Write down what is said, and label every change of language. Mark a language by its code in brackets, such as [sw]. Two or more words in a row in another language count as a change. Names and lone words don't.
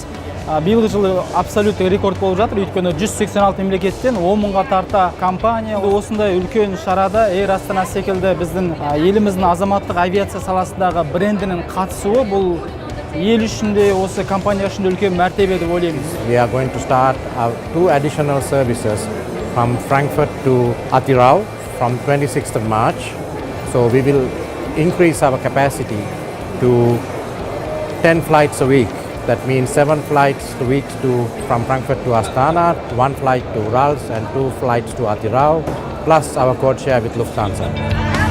[kk] Биылғы жылы абсолют рекорд болып жатыр, өйткені 186 мемлекеттен 10 мыңға тарта компания осындай үлкен шарада Air Astana секілді біздің еліміздің азаматтық авиация саласындағы брендінің қатысуы бұл ел үшін де осы компания үшін де үлкен мәртебе деп ойлаймыз. [en] We are going to start 2 additional services from Frankfurt to Atirau from 26th of March. So we will increase our capacity to 10 flights a week. That means 7 flights a week from Frankfurt to Astana, 1 flight to Urals and 2 flights to Atirau, plus our code share with Lufthansa.